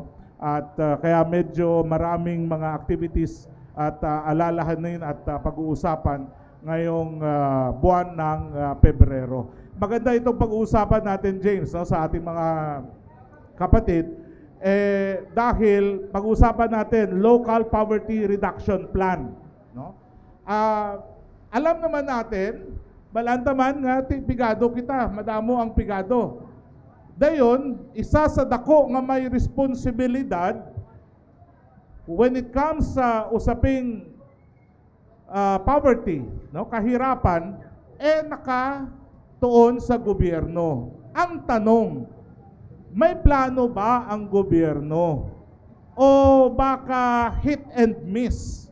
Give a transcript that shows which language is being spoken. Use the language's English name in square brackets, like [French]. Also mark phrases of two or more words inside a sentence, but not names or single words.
[Filipino] At kaya medyo maraming mga activities at alalahanin at pag-uusapan ngayong buwan ng Pebrero. Maganda itong pag-uusapan natin, James, no, sa ating mga kapatid, dahil pag-uusapan natin Local Poverty Reduction Plan. No? Alam naman natin, [Hiligaynon] balantaman nga, pigado kita, madamo ang pigado. Dayon, isa sa dako nga may responsibilidad [English] when it comes [Hiligaynon] sa usaping poverty, no, kahirapan, nakatuon sa gobyerno. [Filipino] Ang tanong, may plano ba ang gobyerno? O baka [English] hit and miss?